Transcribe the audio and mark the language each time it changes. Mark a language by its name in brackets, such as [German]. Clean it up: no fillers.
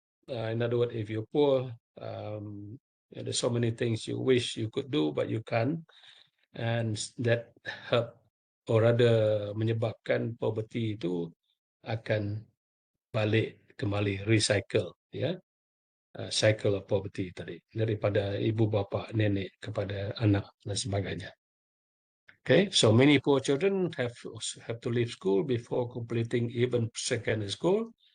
[English] In other words, if you're poor, there's so many things you wish you could do but you can't, and that help or rather [Malay] menyebabkan [English] poverty [Malay] itu akan balik kembali [English] recycle, ya. Cycle of poverty [Malay] tadi, daripada ibu bapa, nenek kepada anak dan sebagainya. [English] Okay, so many poor children have to leave school before completing even secondary school.